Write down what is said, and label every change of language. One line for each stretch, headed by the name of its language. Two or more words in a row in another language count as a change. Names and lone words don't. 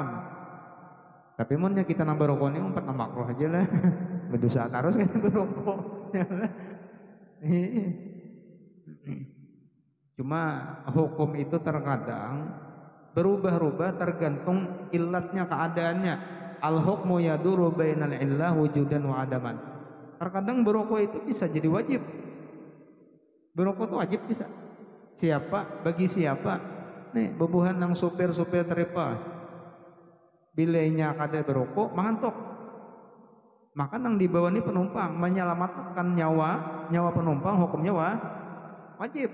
Banjar: Tapi munnya kita nang berukuk ini umpat nang makruh aja lah. Berdosa terus kan berukuk. Ya lah. Cuma hukum itu terkadang berubah-ubah tergantung ilatnya, keadaannya.
Arabic: الحكم يدور بين العلة وجودا وعدما.
Banjar: Terkadang berokok itu bisa jadi wajib. Berokok itu wajib bisa. Siapa? Bagi siapa? Nih, bebuhan nang supir-supir teripa. Bilainya kada berokok, mangantok. Maka nang dibawa ini penumpang menyelamatkan nyawa penumpang, hukumnya wajib.